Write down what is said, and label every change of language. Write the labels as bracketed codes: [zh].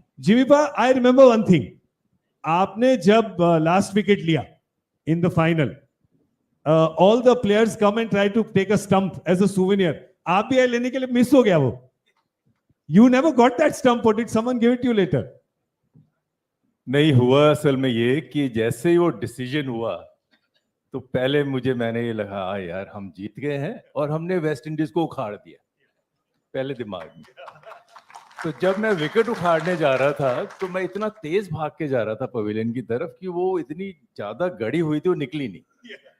[en] Jimmy Pa, I remember one thing. [hi] आपने जब [en] last wicket लिया in the final, all the players come and try to take a stump as a souvenir. [hi] आप भी लेने के लिए miss हो गया वो. [en] You never got that stump, or did someone give it to you later? [hi] नहीं हुआ असल में ये कि जैसे ही वो डिसीजन हुआ तो पहले मैंने ये लगा यार हम जीत गए हैं और हमने वेस्ट इंडीज को उखाड़ दिया पहले दिमाग में। तो जब मैं विकेट उखाड़ने जा रहा था तो मैं इतना तेज भाग के जा रहा था पवेलियन की तरफ कि वो इतनी ज्यादा गड़ी हुई थी वो निकली नहीं।